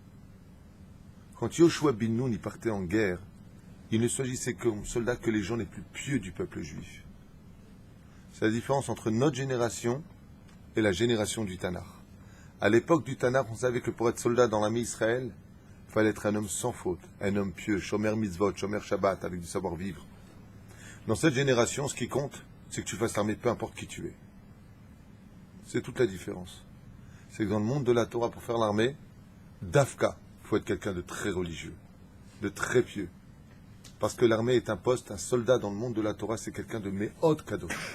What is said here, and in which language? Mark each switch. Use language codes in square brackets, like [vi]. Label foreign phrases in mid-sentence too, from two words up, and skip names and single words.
[fr] Quand Yoshua bin Nun y partait en guerre, il ne s'agissait comme soldat que les gens les plus pieux du peuple juif. C'est la différence entre notre génération et la génération du Tanakh. À l'époque du Tanakh, on savait que pour être soldat dans l'armée d'Israël, il fallait être un homme sans faute, un homme pieux, [he] שומר מצוות, שומר שבת, [fr] avec du savoir-vivre. Dans cette génération, ce qui compte, c'est que tu fasses l'armée peu importe qui tu es. C'est toute la différence. C'est que dans le monde de la Torah, pour faire l'armée, d'Afka, il faut être quelqu'un de très religieux, de très pieux. Parce que l'armée est un poste, un soldat dans le monde de la Torah, c'est quelqu'un de [he] מאוד קדוש.